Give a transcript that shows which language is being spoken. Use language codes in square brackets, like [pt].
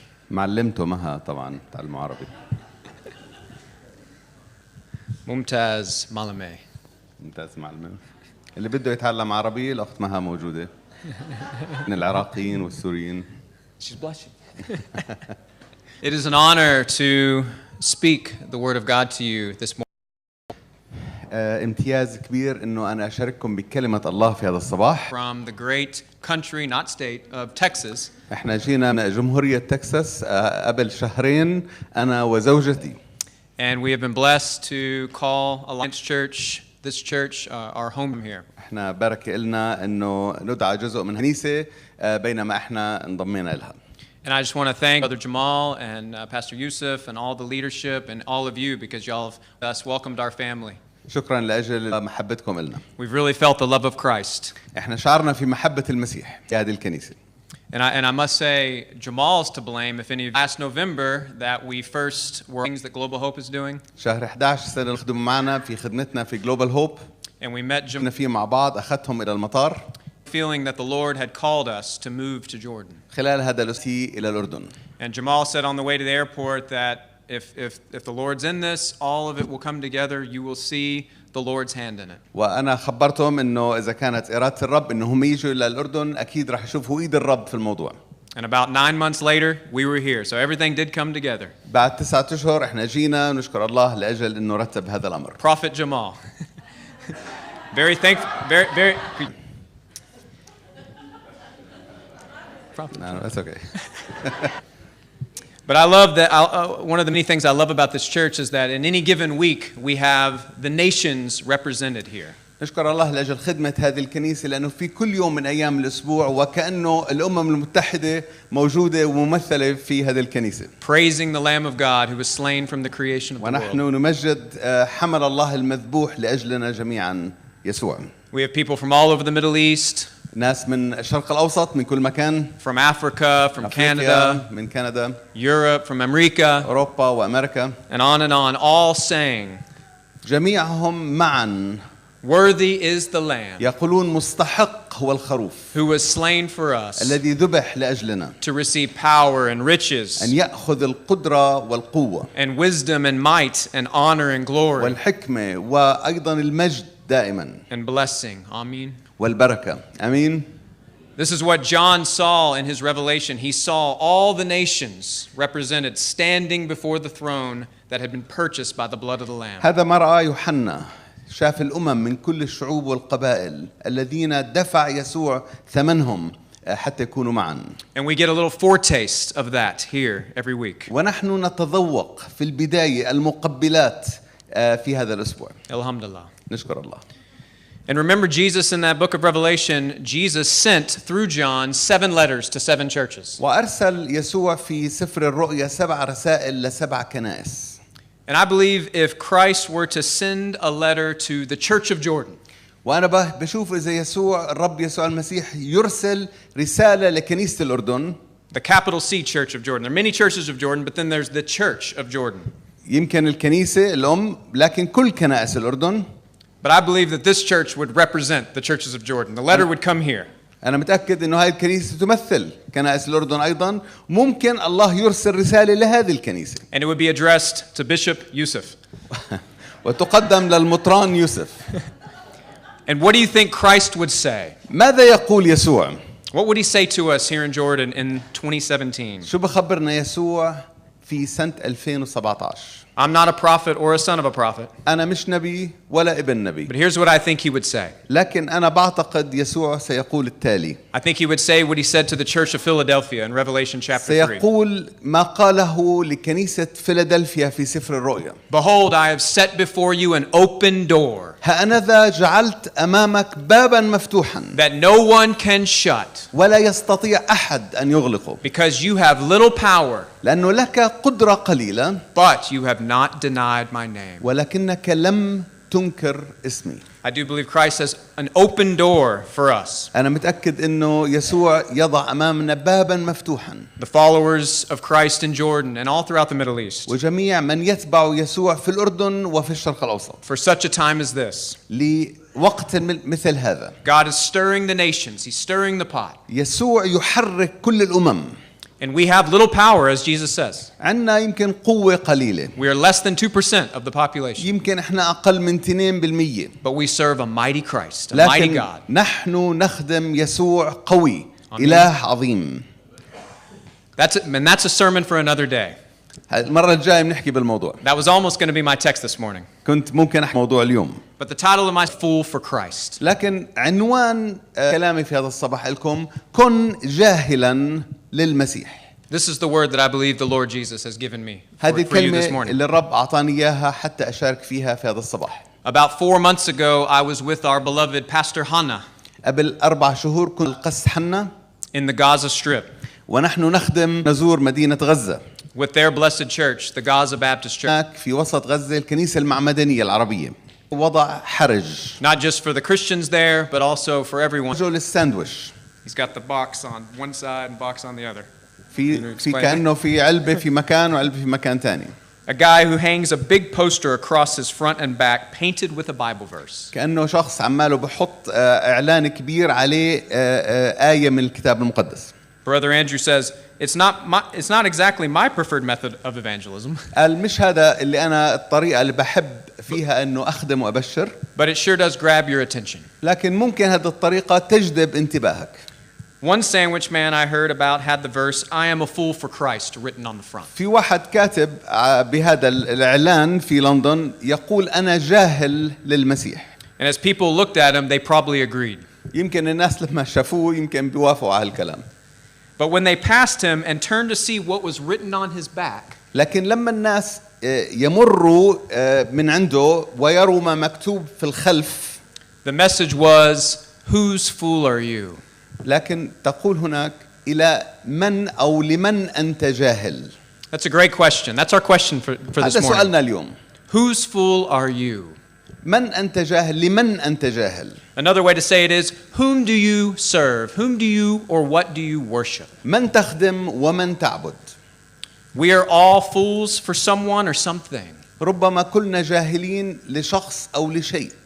[ar] معلمته مها طبعا تعلموا عربي. Mumtaz Malame. ممتاز معلمة. اللي بده يتعلم عربي الأخت مها موجودة. من العراقيين والسوريين. [en] She's blushing. It is an honor to speak the word of God to you this morning. [ar] امتياز كبير إنه أنا أشارككم بكلمة الله في هذا الصباح. [en] From the great country, not state, of Texas. [ar] إحنا جينا من جمهورية تكساس قبل شهرين أنا وزوجتي. [en] And we have been blessed to call Alliance Church, this church, our home here. [ar] إحنا بركة إلنا إنه ندعى جزء من كنيسة بينما إحنا انضمينا لها. [en] And I just want to thank Brother Jamal and Pastor Yusuf and all the leadership and all of you because y'all have welcomed our family. [ar] شكرا لأجل محبتكم إلنا. [en] We've really felt the love of Christ. [ar] إحنا شعرنا في محبة المسيح في هذه الكنيسة. [en] And I must say, Jamal's to blame if any of last November that we first were things that Global Hope is doing. [ar] شهر 11 سنة نخدم معنا في خدمتنا في Global Hope. [en] And we met [ar] كنا فيه مع بعض أخذتهم إلى المطار. [en] feeling that the Lord had called us to move to Jordan. [ar] خلال هذا الأسبوع إلى الأردن. [en] And Jamal said on the way to the airport that if the Lord's in this, all of it will come together. You will see the Lord's hand in it. [ar] وأنا خبرتهم إنه إذا كانت إرادة الرب إنه هم يجوا إلى الأردن أكيد راح يشوفوا إيد الرب في الموضوع. [en] And about 9 months later, we were here. So everything did come together. [ar] بعد 9 أشهر إحنا جينا ونشكر الله لأجل إنه رتب هذا الأمر. [en] Prophet Jamal. Very thankful. Very. No, that's okay. But I love that. One of the many things I love about this church is that in any given week we have the nations represented here. [ar] نشكر الله لأجل خدمة هذه الكنيسة لأنه في كل يوم من أيام الأسبوع وكأنه الأمم المتحدة موجودة وممثلة في هذه الكنيسة. [en] Praising the Lamb of God who was slain from the creation of the [ar] ونحن [en] world. [ar] نمجد حمل الله المذبوح لأجلنا جميعا يسوع. [en] We have people from all over the Middle East. [ar] ناس من الشرق الأوسط من كل مكان. [en] From Africa, from Canada, [ar] من كندا. [en] Europe, from America, [ar] أوروبا وأمريكا. [en] and on, all saying, [ar] جميعهم معا. [en] Worthy is the Lamb [ar] يقولون مستحق هو الخروف. [en] who was slain for us [ar] الذي ذبح لأجلنا. [en] to receive power and riches [ar] أن يأخذ القدرة والقوة. [en] and wisdom and might and honor and glory [ar] والحكمة وأيضا المجد دائما. [en] and blessing. Amen. [ar] والبركة. أمين. [en] This is what John saw in his revelation. He saw all the nations represented standing before the throne that had been purchased by the blood of the Lamb. [ar] هذا ما رأى يوحنا. شاف الأمم من كل الشعوب والقبائل الذين دفع يسوع ثمنهم حتى يكونوا معا. [en] And we get a little foretaste of that here every week. [ar] ونحن نتذوق في البداية المقبلات في هذا الأسبوع. Alhamdulillah. نشكر الله. [en] And remember Jesus in that book of Revelation, Jesus sent through John 7 letters to 7 churches. [ar] وأرسل يسوع في سفر الرؤيا 7 رسائل ل7 كنائس. [en] And I believe if Christ were to send a letter to the Church of Jordan, [ar] وأنا بشوف إذا يسوع الرب يسوع المسيح يرسل رسالة لكنيسة الأردن. [en] the capital C Church of Jordan. There are many churches of Jordan, but then there's the Church of Jordan. [ar] يمكن الكنيسة الأم لكن كل كنائس الأردن. [en] But I believe that this church would represent the churches of Jordan. The letter would come here. [ar] أنا متأكد إنه هذه الكنيسة تمثل كنائس الأردن أيضا. ممكن الله يرسل رسالة لهذه الكنيسة. [en] And it would be addressed to Bishop Yusuf. [ar] وتقدم للمطران يوسف. [en] And what do you think Christ would say? [ar] ماذا يقول يسوع؟ [en] What would he say to us here in Jordan in 2017? [ar] شو بخبرنا يسوع في سنة 2017؟ [en] I'm not a prophet or a son of a prophet. [ar] أنا مش نبي ولا ابن نبي. [en] But here's what I think he would say. [ar] لكن أنا بعتقد يسوع سيقول التالي. [en] I think he would say what he said to the church of Philadelphia in Revelation chapter 3. [ar] سيقول ما قاله لكنيسة فيلادلفيا في سفر الرؤيا. [en] Behold, I have set before you an open door [ar] هأنذا جعلت أمامك بابا مفتوحا [en] that no one can shut [ar] ولا يستطيع أحد أن يغلقه. [en] because you have little power, [ar] لأنه لك قدرة قليلة [en] but you have not denied my name. [ar] ولكنك لم تنكر اسمي. [en] I do believe Christ has an open door for us. [ar] أنا متأكد إنه يسوع يضع أمامنا بابا مفتوحا. [en] The followers of Christ in Jordan and all throughout the Middle East. [ar] وجميع من يتبع يسوع في الأردن وفي الشرق الأوسط. [en] For such a time as this. [ar] وقت مثل هذا [en] God is stirring the nations. He's stirring the pot. [ar] يسوع يحرك كل الأمم. [en] And we have little power, as Jesus says. [ar] عندنا يمكن قوة قليلة. [en] We are less than 2% of the population. [ar] يمكن احنا أقل من 2%. [en] But we serve a mighty Christ, a mighty [ar] لكن [en] God. [ar] نحن نخدم يسوع قوي. إله عظيم. [en] That's a sermon for another day. [ar] المرة الجاية بنحكي بالموضوع. [en] That was almost going to be my text this morning. [ar] كنت ممكن أحكي موضوع اليوم. [en] But the title of my Fool for Christ. [ar] لكن عنوان كلامي في هذا الصباح لكم كن جاهلا للمسيح. [en] This is the word that I believe the Lord Jesus has given me [ar] هذه [en] for you [ar] الكلمة [en] this morning. [ar] اللي الرب أعطاني إياها حتى أشارك فيها في هذا الصباح. [en] About 4 months ago, I was with our beloved Pastor Hannah [ar] قبل 4 شهور كنت القس حنا [en] in the Gaza Strip [ar] ونحن نزور مدينة غزة. [en] with their blessed church, the Gaza Baptist Church. [ar] هناك في وسط غزة الكنيسة المعمدانية العربية. وضع حرج. [en] Not just for the Christians there, but also for everyone. [ar] رجل الساندويش. [en] He's got the box on one side and box on the other. [ar] في كأنه في علبة في مكان وعلبة في مكان تاني. [en] A guy who hangs a big poster across his front and back painted with a Bible verse. [ar] كأنه شخص عماله بحط إعلان كبير عليه آية من الكتاب المقدس. [en] Brother Andrew says, it's not exactly my preferred method of evangelism. [ar] قال مش هذا اللي أنا الطريقة اللي بحب فيها إنه أخدم وأبشر. [en] But it sure does grab your attention. [ar] لكن ممكن هذه الطريقة تجذب انتباهك. [en] One sandwich man I heard about had the verse, I am a fool for Christ, written on the front. [ar] في واحد كاتب بهذا الإعلان في لندن يقول أنا جاهل للمسيح. [en] And as people looked at him, they probably agreed. [ar] يمكن الناس لما شافوه يمكن بيوافقوا على الكلام. [en] But when they passed him and turned to see what was written on his back, [ar] لكن لما الناس يمروا من عنده ويروا ما مكتوب في الخلف, [en] the message was, whose fool are you? [ar] لكن تقول هناك إلى من أو لمن أنت جاهل. [en] That's a great question. That's our question for this [ar] هذا [en] morning. [ar] سؤالنا اليوم. [en] Whose fool are you? [ar] من أنت جاهل؟ لمن أنت جاهل؟ [en] Another way to say it is, whom do you serve? Whom do you or what do you worship? [ar] من تخدم ومن تعبد؟ [en] We are all fools for someone or something. [ar] ربما كلنا جاهلين لشخص أو لشيء.